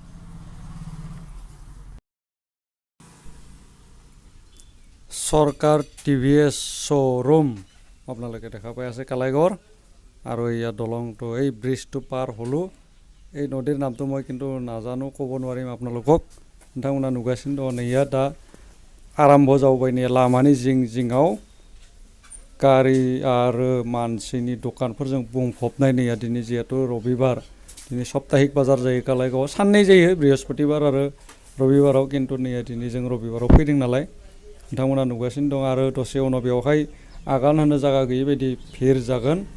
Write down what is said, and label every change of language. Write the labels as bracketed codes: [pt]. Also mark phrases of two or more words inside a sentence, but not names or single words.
[as] চৰকাৰ টিভিএছ শ্ব'ৰুম আপোনালোকে দেখা পাই আছে কালাইগাঁৱৰ আৰু এয়া দলংটো এই ব্ৰিজটো পাৰ হ'লোঁ এই নদীৰ নামটো মই কিন্তু নাজানো ক'ব নোৱাৰিম আপোনালোকক [brx] नोंथांमोना नुगासिनो दङ नैया दा आरम्भ जाबाय नै लामानि जिं जिङाव गारि आरो मानसिनि दखानफोरजों बुंफबनाय नैया दिनै जिहेतु रबिबार दिनै सप्ताहिक बाजार जायो कालाइगावआव साननै जायो बृहस्पतिबार आरो रबिबाराव किन्तु नैया दिनै जों रबिबाराव फैदों नालाय नोंथांमोना नुगासिनो दं आरो दसे उनाव बेवहाय आगान होनो जायगा गैयै बायदि भिर जागोन